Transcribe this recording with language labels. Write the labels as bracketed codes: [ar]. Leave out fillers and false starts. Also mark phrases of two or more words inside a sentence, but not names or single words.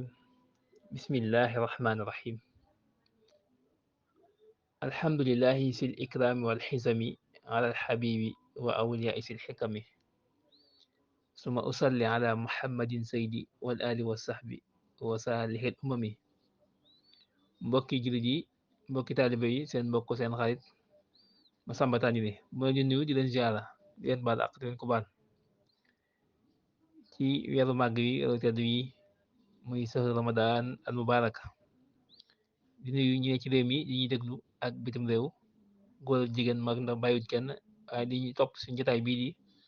[ar] بسم الله الرحمن الرحيم. الحمد لله ذي الإكرام والحزم على الحبيب وأولياء ذي الحكم. ثم أصلي على محمد سيدي والآل والصحب وصالح الأمم. [wo] mbokki jullit yi mbokki taalibe yi seen mbokk seen xarit Massamba Tandine mu leen di nuyu di leen ziara di leen baal ak di leen ko baal ci weeru màgg yi weeru tedd yi muy [ar] شهر رمضان المبارك [wo] di nuyu ñi ne ci réew mi di ñuy déglu ak bitim réew góor ak jigéen mag ndax bàyyiwut kenn waaye di ñu topp suñu jotaay bii di